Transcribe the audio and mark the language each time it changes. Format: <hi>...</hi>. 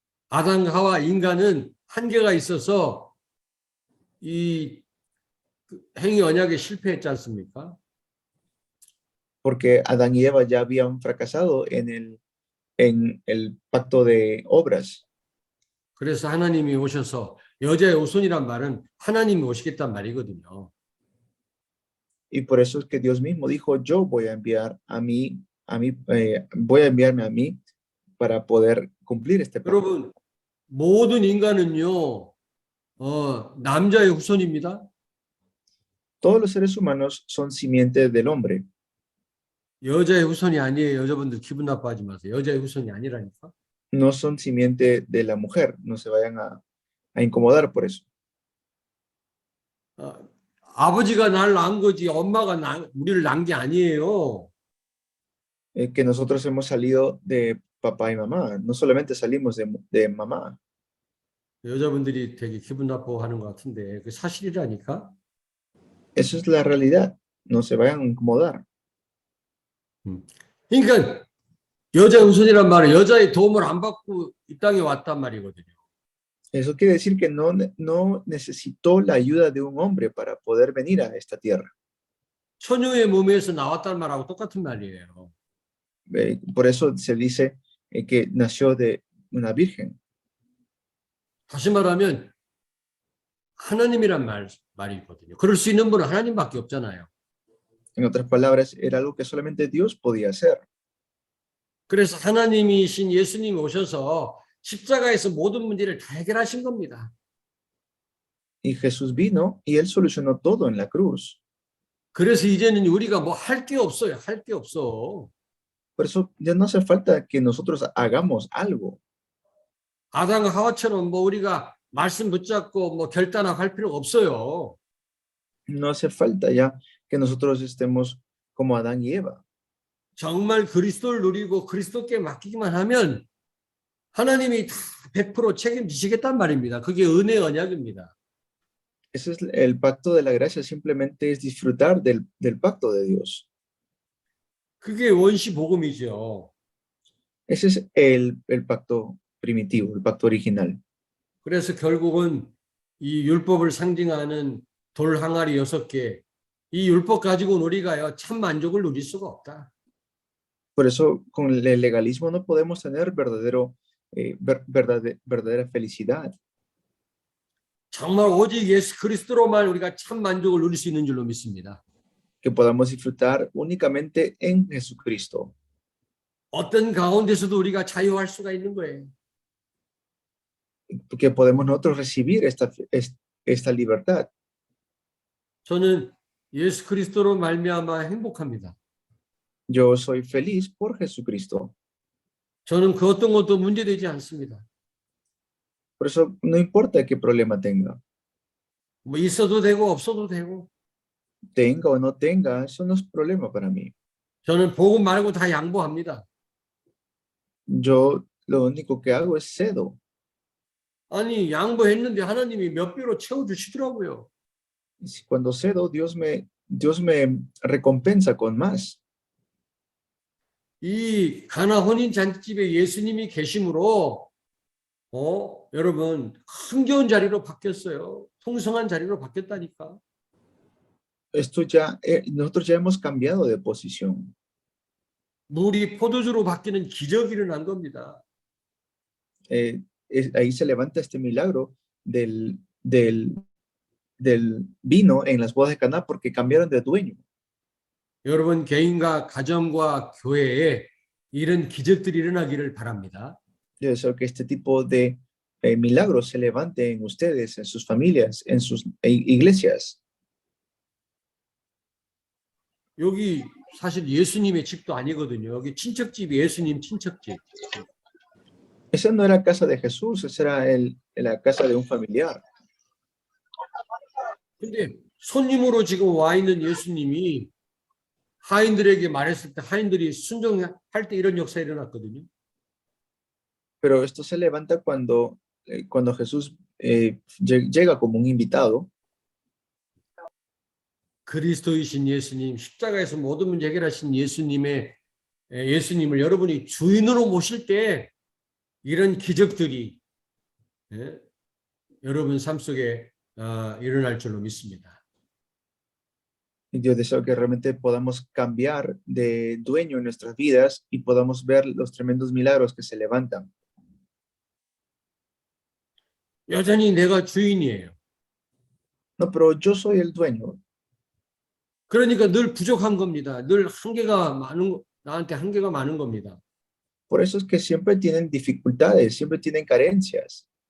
<ko>아담과 하와 인간은 한계가 있어서 이 행위 언약에 실패했지 않습니까?</ko> <es>Porque Adán y Eva ya habían fracasado en el pacto de obras.</es> <ko>그래서 하나님이 오셔서 여자의 후손이란 말은 하나님이 오시겠다는 말이거든요.</ko> <es>Y por eso es que Dios mismo dijo, yo voy a enviar voy a enviarme a mí para poder cumplir este pacto.</es> <ko>여러분, 모든 인간은요, 남자의 후손입니다.</ko> <es>Todos los seres humanos son simiente del hombre.</es> <ko>여자의 후손이 아니에요. 여자분들 기분 나빠하지 마세요. 여자의 후손이 아니라니까.</ko> <es>No son simiente de la mujer. No se vayan a incomodar por eso.</es> <ko>아버지가 날 낳은 거지 엄마가 우리를 낳은 게 아니에요.</ko> <es>Que nosotros hemos salido de papá y mamá. No solamente salimos de mamá.</es> <ko>여자분들이 되게 기분 나빠하는 것 같은데 그 사실이라니까.</ko> <es>Eso es la realidad. No se vayan a incomodar.</es> <ko>그러니까 여자의 후손이란 말은 여자의 도움을 안 받고 이 땅에 왔단 말이거든요.</ko> <es>Eso quiere decir que no necesitó la ayuda de un hombre para poder venir a esta tierra.</es> <ko>처녀의 몸에서 나왔단 말하고 똑같은 말이에요.</ko> <es>Por eso se dice que nació una virgen.</es> <ko>다시 말하면 하나님이란 말이거든요. 그럴 수 있는 분은 하나님밖에 없잖아요.</ko> <es>En otras palabras, era algo que solamente Dios podía hacer.</es> <ko>그래서 하나님이신 예수님이 오셔서 십자가에서 모든 문제를 다 해결하신 겁니다.</ko> <es>Y Jesús vino y él solucionó todo en la cruz.</es> <ko>그래서 이제는 우리가 뭐 할 게 없어요. 할 게 없어.</ko> <es>Por eso ya no hace falta que nosotros hagamos algo.</es> <ko>아담과 하와처럼 뭐 우리가 말씀 붙잡고 뭐 결단하고 할 필요가 없어요.</ko> <es>No hace falta ya que nosotros estemos como Adán y Eva.</es> <ko>정말 그리스도를 누리고 그리스도께 맡기기만 하면 하나님이 다 100% 책임지시겠단 말입니다. 그게 은혜 언약입니다.</ko> <es>Ese es el pacto de la gracia, simplemente es disfrutar del pacto de Dios.</es> <ko>그게 원시 복음이죠.</ko> <es>Ese es el pacto primitivo, el pacto original.</es> <ko>그래서 결국은 이 율법을 상징하는 돌 항아리 6개, 이 율법 가지고는 우리가요 참 만족을 누릴 수가 없다.</ko> <es>Por eso con el legalismo no podemos tener verdadera felicidad.</es> <ko>정말 오직 예수 그리스도로만 우리가 참 만족을 누릴 수 있는 줄로 믿습니다.</ko> <es>Que podamos disfrutar únicamente en Jesucristo.</es> <ko>어떤 가운데서도 우리가 자유할 수가 있는 거예요.</ko> <es>Que podemos nosotros recibir esta libertad.</es> <ko>저는 예수 그리스도로 말미암아 행복합니다.</ko> <es>Yo soy feliz por Jesucristo.</es> <ko>저는 그 어떤 것도 문제되지 않습니다.</ko> <es>Por eso no importa qué problema tenga.</es> <ko>뭐 있어도 되고 없어도 되고.</ko> <es>Tenga o no tenga, eso no es problema para mí.</es> <ko>저는 복음 말고 다 양보합니다.</ko> <es>Yo lo único que hago es cedo.</es> <ko>아니 양보했는데 하나님이 몇 배로 채워주시더라고요.</ko> <es>Cuando cedo, Dios me recompensa con más.</es> <ko>이 가나 혼인 잔치집에 예수님이 계심으로 여러분 흥겨운 자리로 바뀌었어요. 풍성한 자리로 바뀌었다니까.</ko> <es>Nosotros ya hemos cambiado de posición.</es> <ko>물이 포도주로 바뀌는 기적이 일어난 겁니다.</ko> <es>Ahí se levanta este milagro del vino en las bodas de Caná porque cambiaron de dueño.</es> <ko>여러분 개인과 가정과 교회에 이런 기적들이 일어나기를 바랍니다.</ko> <es>Yo deseo que este tipo de milagros se levante en ustedes, en sus familias, en sus iglesias.</es> <ko>여기 사실 예수님의 집도 아니거든요. 여기 친척집이 예수님 친척집.</ko> <es>Esa no era casa de Jesús, esa era la casa de un familiar.</es> <ko>근데 손님으로 지금 와 있는 예수님이 하인들에게 말했을 때 하인들이 순종할 때 이런 역사가 일어났거든요.</ko> <es>Pero esto se levanta cuando Jesús llega como un invitado.</es> <ko>그리스도이신 예수님, 십자가에서 모든 문제 해결하신 예수님을 여러분이 주인으로 모실 때 이런 기적들이 여러분 삶 속에 일어날 줄로 믿습니다.</ko> <es>Yo deseo que realmente podamos cambiar de dueño en nuestras vidas y podamos ver los tremendos milagros que se levantan.</es> <ko>여전히 내가 주인이에요.</ko> <es>No, pero yo soy el dueño.</es> <ko>그러니까 늘 부족한 겁니다. 늘 나한테 한계가 많은 겁니다.</ko> <es>Por eso es que siempre tienen dificultades, siempre tienen carencias.</es>